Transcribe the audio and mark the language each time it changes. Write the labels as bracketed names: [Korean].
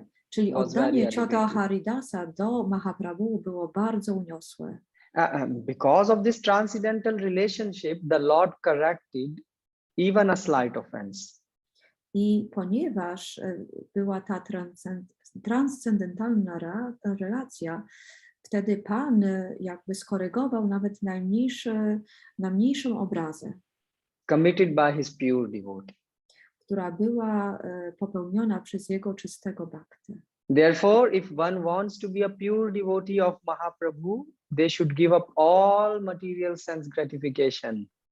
[Polish] Czyli oddanie ciota Haridasa do Mahaprabhu było bardzo uniosłe. [English] Because of this transcendental relationship, the Lord corrected even a slight offense. [Polish] I ponieważ była ta transcendentalna relacja, wtedy Pan jakby skorygował nawet najmniejszą obrazę. [English] Committed by his pure devotee. [Polish] Która była popełniona przez jego czystego bhaktę. [English] Therefore, if one wants to be a pure devotee of Mahaprabhu, they should give up all material sense gratification.